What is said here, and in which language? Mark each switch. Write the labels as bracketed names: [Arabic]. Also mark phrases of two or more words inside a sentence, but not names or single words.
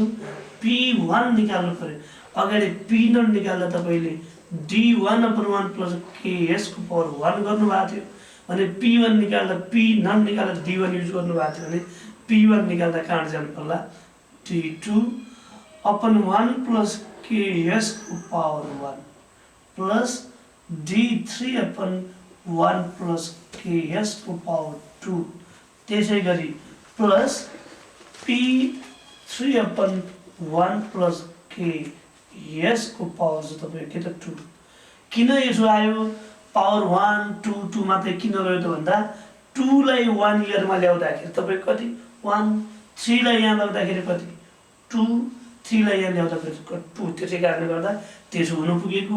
[Nepali] P1 निकाल्नु पर्यो। अगाडि P नट निकाल्दा तपाईले D1/1 plus KS को पावर 1 गर्नु भएको थियो भने P1 निकाल्दा P नट निकाल्दा D1 युज गर्नु भएको थियो भने P1 निकाल्दा कहाँ जानु पर्ला D2/1 plus KS को पावर 1 plus D3/1 plus KS को पावर 2 त्यसै गरी प्लस P3/1 plus KS को पावर चाहिँ तपाईको के त 2। किन यसो आयो पावर 1 2 2 मात्रै किन रह्यो त भन्दा 2 लाई 1 इयर मा ल्याउँदाखेरि तपाईको कति 1, 3 लाई यहाँ ल्याउँदाखेरि कति 2, 3 लाई यहाँ ल्याउँदाखेरि 2 त्यसै कारणले गर्दा त्यसो हुन पुगेको।